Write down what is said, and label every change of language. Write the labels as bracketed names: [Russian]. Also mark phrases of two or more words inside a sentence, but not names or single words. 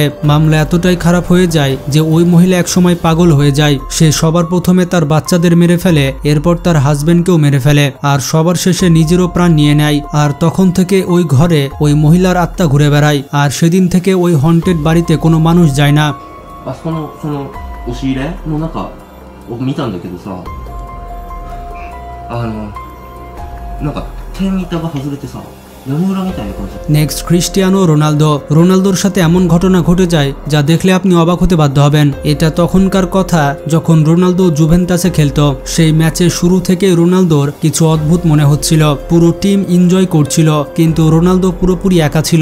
[Bangla] মামলা এতটাই খারাপ হয়ে যায় যে ওই মহিলা একসময় পাগল হয়ে যায়। সে সবার প্রথমে তার বাচ্চাদের মেরে ফেলে, এরপর তার হাজবেন্ডকেও মেরে ফেলে, আর সবার শেষে নিজেরও প্রাণ নিয়ে নেয়। আর তখন থেকে ওই ঘরে ওই মহিলার আত্মা ঘুরে বেড়ায়। আর সেদিন থেকে ওই হন্টেড বাড়িতে কোনো মানুষ যায় না। [Japanese] あそこのその押し入れの中を見たんだけどさ、なんか天板が外れてさ、屋根裏みたいな感じ。 [Bangla] নেক্সট ক্রিস্টিয়ানো রোনালদো। রোনালদোর সাথে এমন ঘটনা ঘটে যায় যা দেখলে আপনি অবাক হতে বাধ্য হবেন। এটা তখনকার কথা যখন রোনালদো জুভেন্টাসে খেলতো। সেই ম্যাচের শুরু থেকে রোনালদোর কিছু অদ্ভুত মনে হচ্ছিল। পুরো [English] team enjoy [Bangla] করছিল, কিন্তু রোনালদো পুরোপুরি একা ছিল।